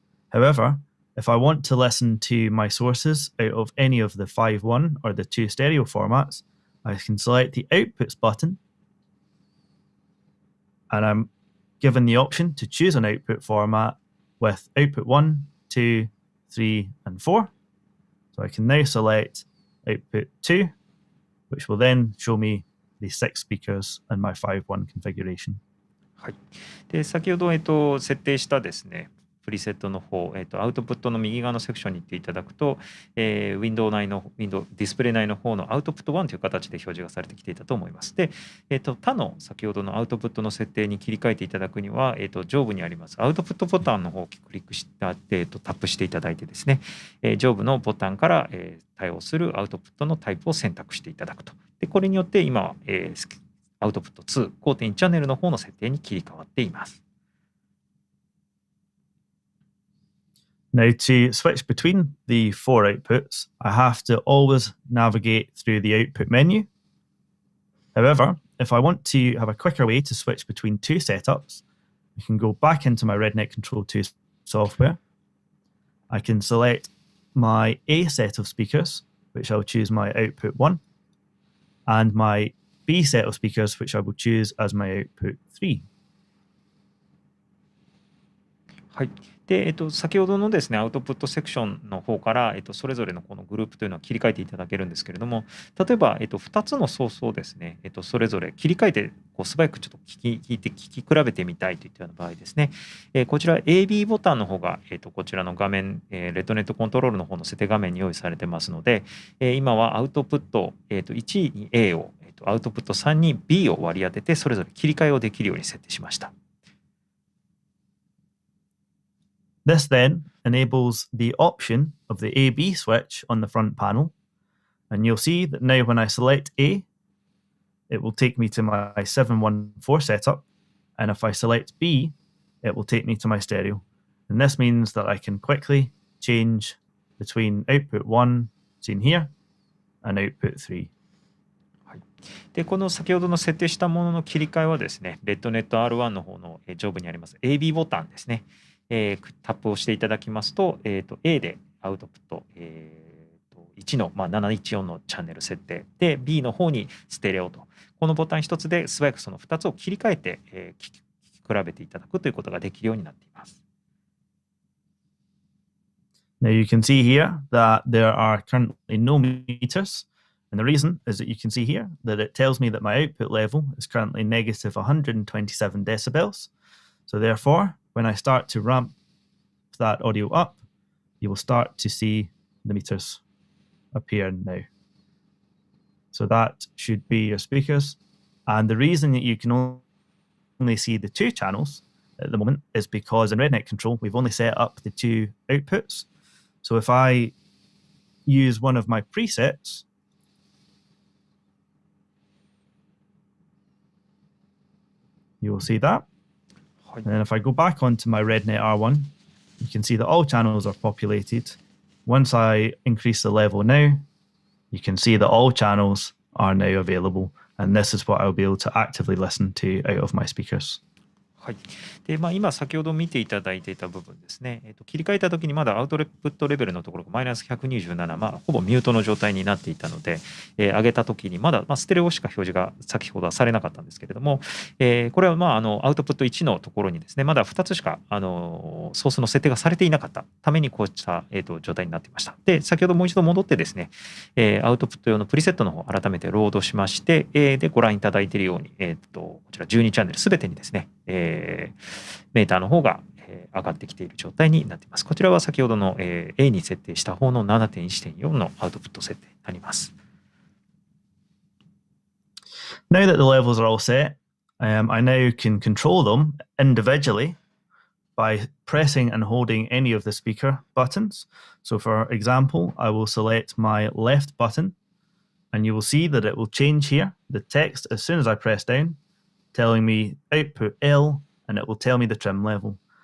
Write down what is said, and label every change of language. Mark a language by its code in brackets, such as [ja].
[en] However, if I want to listen to my sources out of any of the 5.1 or the 2 stereo formats, I can select the Outputs button, and I'm given the option to choose an output format with output 1, 2, 3, and 4. So I can now select output 2, which will then show me the 6 speakers in my 5.1 configuration. [ja] はい。で、先ほど、設定したですね、プリセットの方、アウトプットの右側のセクションに行っていただくと、ウィンドウディスプレイ内の方のアウトプット1という形で表示がされてきていたと思います。で、他の先ほどのアウトプットの設定に切り替えていただくには、上部にありますアウトプットボタンの方をクリックした、タップしていただいてですね、上部のボタンから、対応するアウトプットのタイプを選択していただくと。で、これによって今は、アウトプット2、5.1 チャンネルの方の設定に切り替わっています。 [en] Now, to switch between the 4 outputs, I have to always navigate through the output menu. However, if I want to have a quicker way to switch between 2 setups, I can go back into my REDNET Control 2 software. I can select my A set of speakers, which I'll choose my output 1, and my B set of speakers, which I will choose as my output 3. [ja] はい。で、先ほどのですね、アウトプットセクションの方から、それぞれのこのグループというのは切り替えていただけるんですけれども、例えば、2つのソースをですね、それぞれ切り替えて、素早くちょっと聞き比べてみたいといったような場合ですね、こちら AB ボタンの方が、こちらの画面、REDNETコントロールの方の設定画面に用意されてますので、今はアウトプット、1に A を、アウトプット3に B を割り当てて、それぞれ切り替えをできるように設定しました。 [en] This then enables the option of the A-B switch on the front panel. And you'll see that now when I select A, it will take me to my 714 setup. And if I select B, it will take me to my stereo. And this means that I can quickly change between output 1, seen here, and output 3. [ja] で、この先ほどの設定したものの切り替えはですね、REDNET R1 の方の上部にあります AB ボタンですね。タップをしていただきますと、A でアウトプット、1の、714のチャンネル設定で B の方にステレオと、このボタン1つで素早くその2つを切り替えて、聞き比べていただくということができるようになっています。 [en] Now you can see here that there are currently no meters. And the reason is that you can see here that it tells me that my output level is currently negative 127 decibels. So therefore, when I start to ramp that audio up, you will start to see the meters appear now. So that should be your speakers. And the reason that you can only see the 2 channels at the moment is because in REDNET Control, we've only set up the 2 outputs. So if I use one of my presets, you will see that. And then if I go back onto my REDNET R1, you can see that all channels are populated. Once I increase the level now, you can see that all channels are now available. And this is what I'll be able to actively listen to out of my speakers. [ja] はい。で、今先ほど見ていただいていた部分ですね。切り替えたときにまだアウトプットレベルのところがマイナス127、ほぼミュートの状態になっていたので、上げたときにまだ、ステレオしか表示が先ほどはされなかったんですけれども、これはアウトプット1のところにですね、まだ2つしかソースの設定がされていなかったためにこうした、状態になっていました。で、先ほどもう一度戻ってですね、アウトプット用のプリセットの方を改めてロードしまして、で、ご覧いただいているように、こちら12チャンネルすべてにですね、メーターの方が上がってきている状態になっています。こちらは先ほどの A に設定した方の 7.1.4 のアウトプット設定になります。 [en] Now that the levels are all set, I now can control them individually by pressing and holding any of the speaker buttons. So for example, I will select my left button and you will see that it will change here, the text as soon as I press down, telling me output L, and it will tell me the trim level.